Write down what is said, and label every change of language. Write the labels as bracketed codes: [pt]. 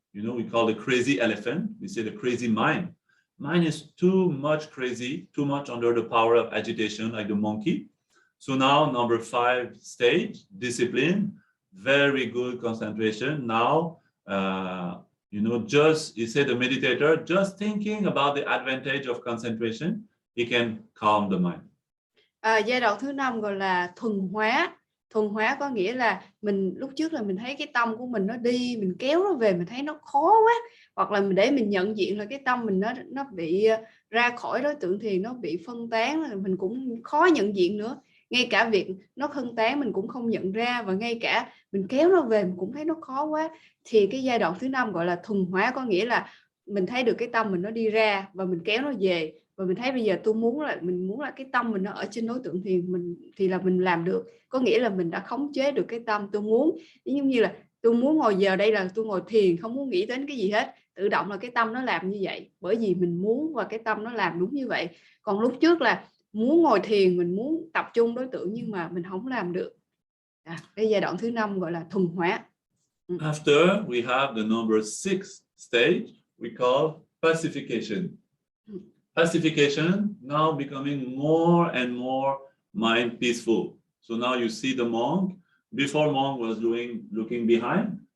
[en] You know, we call the crazy elephant, we say the crazy mind. Mind is too much crazy, too much under the power of agitation, like the monkey. So now number 5 stage, discipline, very good concentration. Now, you know, just, you say the meditator, just thinking about the advantage of concentration, he can calm the mind. [vi] Giai đoạn thứ 5 gọi là thuần hóa. Thuần hóa có nghĩa là mình lúc trước là mình thấy cái tâm của mình nó đi, mình kéo nó về, mình thấy nó khó quá, hoặc là để mình nhận diện là cái tâm mình nó bị ra khỏi đối tượng thiền, nó bị phân tán, mình cũng khó nhận diện nữa. Ngay cả việc nó phân tán mình cũng không nhận ra, và ngay cả mình kéo nó về mình cũng thấy nó khó quá. Thì cái giai đoạn thứ 5 gọi là thuần hóa, có nghĩa là mình thấy được cái tâm mình nó đi ra và mình kéo nó về, và mình thấy bây giờ mình muốn là cái tâm mình nó ở trên đối tượng thiền thì là mình làm được. Có nghĩa là mình đã khống chế được cái tâm tôi muốn. Giống như là tôi muốn ngồi giờ đây là tôi ngồi thiền, không muốn nghĩ đến cái gì hết, tự động là cái tâm nó làm như vậy, bởi vì mình muốn và cái tâm nó làm đúng như vậy. Còn lúc trước là muốn ngồi thiền, mình muốn tập trung đối tượng nhưng mà mình không làm được. Cái giai đoạn thứ 5 gọi là thuần hóa. [en] After we have the number 6 stage, we call pacification. Pacification, now becoming more and more mind peaceful. So now you see the monk. Before monk was looking behind.